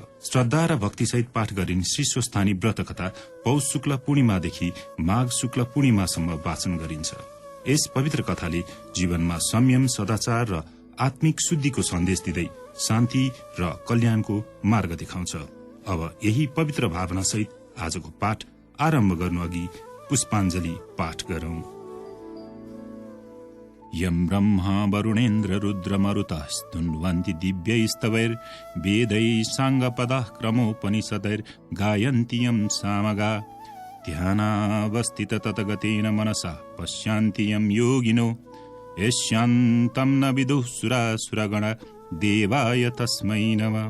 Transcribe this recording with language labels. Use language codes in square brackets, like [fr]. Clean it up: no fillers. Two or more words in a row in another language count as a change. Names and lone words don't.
[ne] श्रद्धा र भक्तिसहित पाठ गरिने श्री स्वस्थानी व्रत कथा पौष शुक्ल पूर्णिमादेखि माघ शुक्ल पूर्णिमासम्म वाचन गरिन्छ। यस पवित्र कथाले जीवनमा संयम, सदाचार र आत्मिक शुद्धिको सन्देश दिँदै शान्ति र कल्याणको मार्ग देखाउँछ। अब यही पवित्र भावनासहित आजको पाठ आरम्भ गर्नु अघि पुष्पाञ्जली पाठ गरौं। [sa] यम ब्रह्मा वरुणेन्द्र रुद्र मरुतस्तुन्वन्ति दिव्यैस्तवैर् वेदैः साङ्गपदः क्रमोपनिषदैर् गायन्ति यं सामगा ध्यानावस्थित ततगतेन मनसा पश्यन्ति यं योगिनो यस्यान्तं न विदुः सुरासुरगणा देवाय तस्मै नमः।